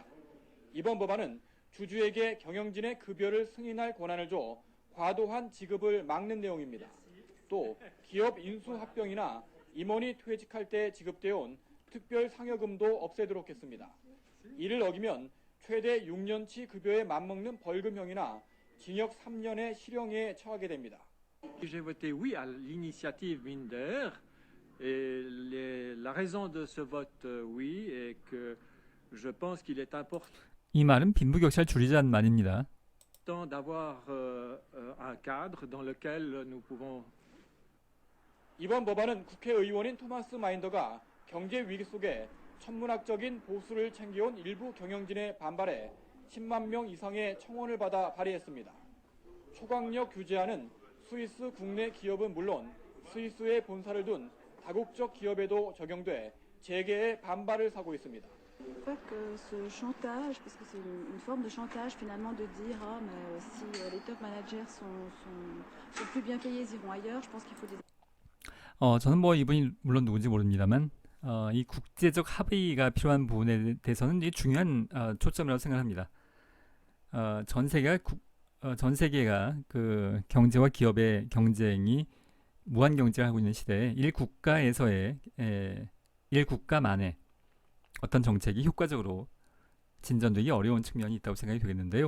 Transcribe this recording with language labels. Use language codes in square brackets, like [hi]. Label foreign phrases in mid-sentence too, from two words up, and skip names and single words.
[ko] 이번 법안은 주주에게 경영진의 급여를 승인할 권한을 줘 과도한 지급을 막는 내용입니다. 또 기업 인수합병이나 임원이 퇴직할 때 지급되어 온 특별 상여금도 없애도록 했습니다. 이를 어기면 최대 6년치 급여에 맞먹는 벌금형이나 징역 3년의 실형에 처하게 됩니다. [fr] J'ai voté oui à l'initiative Winder et la raison de ce vote oui est que je pense qu'il est important [ko] 이 말은 빈부격차를 줄이자는 말입니다. [fr] d'avoir un cadre dans lequel nous pouvons [ko] 이번 법안은 국회의원인 토마스 마인더가 경제 위기 속에 천문학적인 보수를 챙겨온 일부 경영진의 반발에 10만 명 이상의 청원을 받아 발의했습니다. 초강력 규제안은 스위스 국내 기업은 물론 스위스에 본사를 둔 다국적 기업에도 적용돼 재계의 반발을 사고 있습니다. [fr] Je crois que ce chantage, parce que c'est une forme de chantage finalement de dire ah mais si les [en] top managers [fr] sont plus bien payés, ils iront ailleurs. Je pense qu'il faut des [ko] 저는 뭐 이분이 물론 누군지 모릅니다만 이 국제적 합의가 필요한 부분에 대해서는 이게 중요한 초점이라고 생각합니다. 전 세계가 그 경제와 기업의 경쟁이 무한 경쟁을 하고 있는 시대에 일국가만의 어떤 정책이 효과적으로 진전되기 어려운 측면이 있다고 생각이 되겠는데요.